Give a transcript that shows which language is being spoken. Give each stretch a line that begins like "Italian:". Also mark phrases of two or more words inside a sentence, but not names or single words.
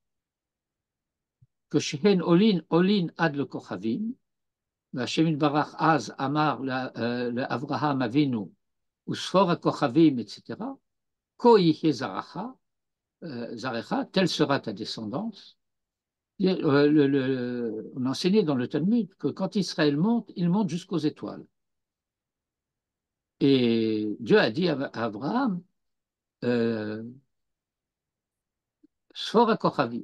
Hebrew: כשהן עולין עד לכוכבים, והשם יתברך אז אמר לאברהם אבינו, וספור הכוכבים, etc., כה יחיה זרעך,
French: telle sera ta descendance. On enseignait dans le Talmud que quand Israël monte, il monte jusqu'aux étoiles. Et Dieu a dit à Abraham,
Hebrew: ספור כוכבים.